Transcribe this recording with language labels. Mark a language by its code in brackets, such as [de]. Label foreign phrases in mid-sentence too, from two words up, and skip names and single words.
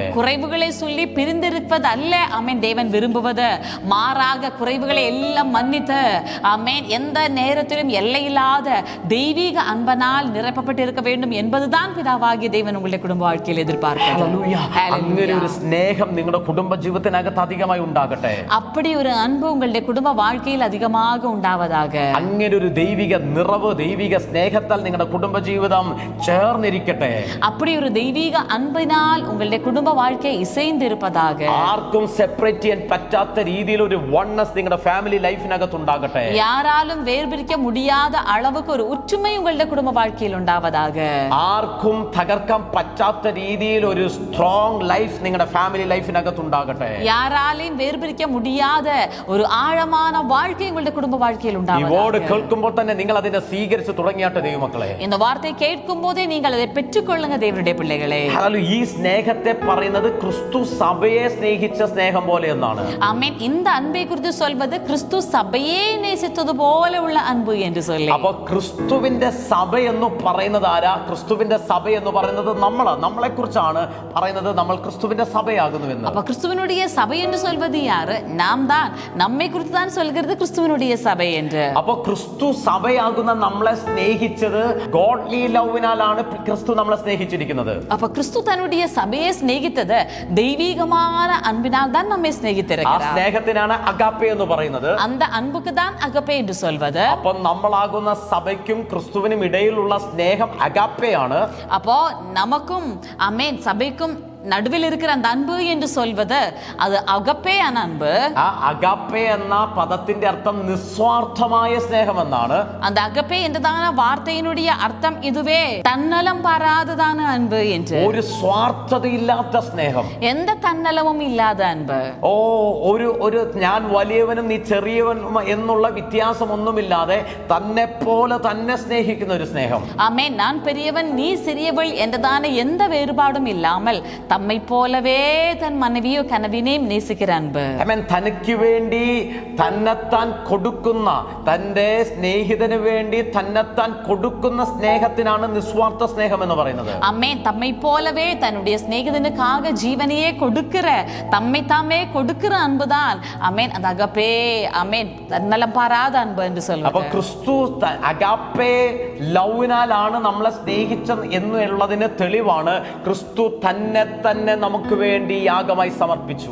[ta] குறைவுகளை சொல்லி பிரிந்திருப்பது அல்ல ஆமென் தேவன் விரும்புவது, மாறாக குறைவுகளை எல்லாம் மன்னித்து ஆமென் எந்த நேரத்திலும் எல்லையில்லாத தெய்வீக அன்பனால் நிரப்பப்பட்டு இருக்க வேண்டும் என்பதுதான் பிதாவாகிய தேவன் உங்களுடைய குடும்ப வாழ்க்கையில் எதிர்பார்க்கிறது. [ml] അങ്ങനെ ഒരു സ്നേഹം നിങ്ങളുടെ കുടുംബ ജീവിതത്തിനകത്ത് അധികമായി ഉണ്ടാകട്ടെ. [ta] அப்படி ஒரு அன்பு உங்களுடைய குடும்ப வாழ்க்கையில் அதிகமாக உண்டாவதாக. [ml] അങ്ങനെ ഒരു ദൈവിക നിറവ്, ദൈവിക സ്നേഹത്താൽ നിങ്ങളുടെ കുടുംബ ജീവിതം ചേർന്നിരിക്കട്ടെ. [ta] அப்படி ஒரு தெய்வீக அன்பினால் உங்களுடைய குடும்ப வாழ்க்கை இசைந்து இருப்பதாக. [ml] ആർക്കും സെപ്പറേറ്റ് ചെയ്യാൻ പറ്റാത്ത രീതിയിൽ ഒരു വൺനെസ് നിങ്ങളുടെ ഫാമിലി ലൈഫിനകത്ത് ഉണ്ടാകട്ടെ. [ta] யாராலும் வேர்பிரிக்க முடியாத அளவுக்கு ஒரு ஒற்றுமை உங்களுடைய குடும்ப வாழ்க்கையில் உண்டாவதாக. [ml] ആർക്കും തകർക്കാൻ പറ്റാത്ത രീതിയിൽ ഒരു [en] strong life [ml] നിങ്ങളുടെ ഫാമിലി ലൈഫിനകത്ത് ഉണ്ടാകട്ടെ. [ta] யாராலையும் வேர்பிரிக்க முடியாத ஒரு ஆழமான வாழ்க்கை உங்களுடைய குடும்ப வாழ்க்கையில் [ml] ഈ [ta] உண்டாவதாக. [ml] വേർഡ് കേൾക്കുമ്പോൾ തന്നെ നിങ്ങൾ അതിനെ സ്വീകരിച്ച് തുടങ്ങിയാട്ടെ ദൈവമക്കളെ. [ta] இந்த வார்த்தை கேட்கும் போதே நீங்கள் அதை பெற்றுக்கொள்ளுங்க தேவனுடைய பிள்ளைகளே. [ml] ഈ സ്നേഹത്തെ പറയുന്നത് ക്രിസ്തു സഭയെ സ്നേഹിച്ച സ്നേഹം പോലെ എന്നാണ്. [ta] ஆமென். [ml] இந்த அன்பை குறித்து சொல்வது கிறிஸ்து சபையை நேசித்தது போல உள்ள அன்பு என்று சொல்லி. അപ്പൊ ക്രിസ്തുവിന്റെ സഭ എന്ന് പറയുന്നത് ആരാ? ക്രിസ്തുവിന്റെ സഭ എന്ന് പറയുന്നത് നമ്മളെ കുറിച്ചാണ് പറയുന്നത്. നമ്മൾ ക്രിസ്തുവിന്റെ സഭയാകുന്നു എന്ന്. [ta] அப்ப கிறிஸ்துவனுடைய சபை என்று சொல்வது யாரு? நாம் தான். நம்மை குறித்து தான் சொல்கிறது கிறிஸ்துவனுடைய சபை என்று. [ml] അപ്പൊ ക്രിസ്തു സഭയാകുന്ന നമ്മളെ സ്നേഹിച്ചത് [en] godly love-inaalaanu. [ml] ക്രിസ്തു നമ്മളെ സ്നേഹിച്ചിരിക്കുന്നത്. [ta] அப்ப கிறிஸ்து தன்னுடைய சபையை சிநேகித்தது தெய்வீகமான அன்பினால் தான் நம்மை [ml] ആ [ta] சிநேகித்திருக்கிறார். [ml] സ്നേഹത്തിനാണ് അഗാപ്പെ എന്ന് പറയുന്നത്. [ta] அந்த அன்புக்கு தான் அகப்பே என்று சொல்வது. [ml] അപ്പൊ നമ്മളാകുന്ന സഭയ്ക്കും ക്രിസ്തുവിനും ഇടയിലുള്ള സ്നേഹം അഗാപ്പയാണ്. [ta] அப்போ நமக்கும் ஆமென் சபைக்கும் நடுவில் இருக்கிற அந்த அன்பு என்று சொல்வது அது அகப்பேயான அன்பு. [ml] ആ അഗാപ്പെ എന്ന പദത്തിന്റെ അർത്ഥം നിസ്വാർത്ഥമായ സ്നേഹം എന്നാണ്. [ta] அந்த அகப்பே என்றதான வார்த்தையினுடைய அர்த்தம் இதுவே, தன்னலம் பாராததான அன்பு என்று. [ml] ഒരു സ്വാർത്ഥതയില്ലാത്ത സ്നേഹം, [ta] எந்த தன்னலமும் இல்லாத அன்பு. [ml] ഒരു ഞാൻ വലിയവനും നീ ചെറിയവനും എന്നുള്ള വ്യത്യാസമൊന്നുമില്ലാതെ തന്നെ പോലെ തന്നെ സ്നേഹിക്കുന്ന ഒരു സ്നേഹം. [ta] ஆமென். நான் பெரியவன் நீ சிறியவள் என்றதான எந்த வேறுபாடும் இல்லாமல் தம்மை போலவே தன் மனைவியோ கனவினையும் நேசிக்கிற அன்பு. [ml] ആമേൻ. തനിക്ക് വേണ്ടി തന്നെത്താൻ കൊടുക്കുന്ന, തന്റെ സ്നേഹിതന് വേണ്ടി തന്നെത്താൻ കൊടുക്കുന്ന സ്നേഹത്തിനാണ് നിസ്വാർത്ഥ സ്നേഹം എന്ന് പറയുന്നത്. [ta] ஆமென். தம்மை போலவே தன்னுடைய சிநேகிதனுக்காக ஜீவனையே கொடுக்கிற, தம்மை தாமே கொடுக்கிற அன்புதான் ஆமென் அது அகப்பே. ஆமென். தன்னலம் பாராத அன்பு என்று [ml] അപ്പൊ [ta] சொல்வது. [ml] ക്രിസ്തു അഗാപ്പെ ലവിനാലാണ് നമ്മളെ സ്നേഹിച്ചത് എന്നുള്ളതിന് തെളിവാണ് ക്രിസ്തു തന്നെ നമുക്ക് വേണ്ടി യാഗമായി സമർപ്പിച്ചു.